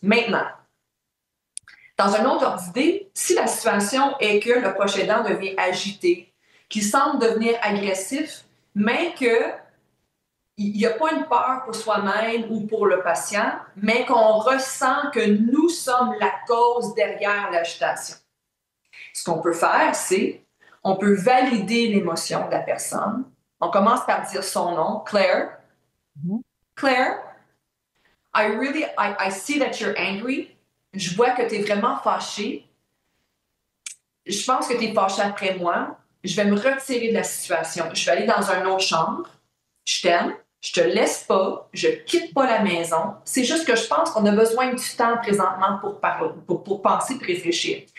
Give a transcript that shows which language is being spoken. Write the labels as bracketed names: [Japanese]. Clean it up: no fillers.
[French] Maintenant, dans un autre ordre d'idée, si la situation est que le proche aidant devient agité, qu'il semble devenir agressif, mais que il n'y a pas une peur pour soi-même ou pour le patient, mais qu'on ressent que nous sommes la cause derrière l'agitation. Ce qu'on peut faire, c'est on peut valider l'émotion de la personne. On commence par dire son nom, Claire. Mhm. [English] Claire, I see that you're angry. [French] Je vois que tu es vraiment fâchée. Je pense que tu es fâchée après moi. Je vais me retirer de la situation. Je vais aller dans une autre chambre. Je t'aime, je te laisse pas, je quitte pas la maison. C'est juste que je pense qu'on a besoin du temps présentement pour parler, pour penser et réfléchir.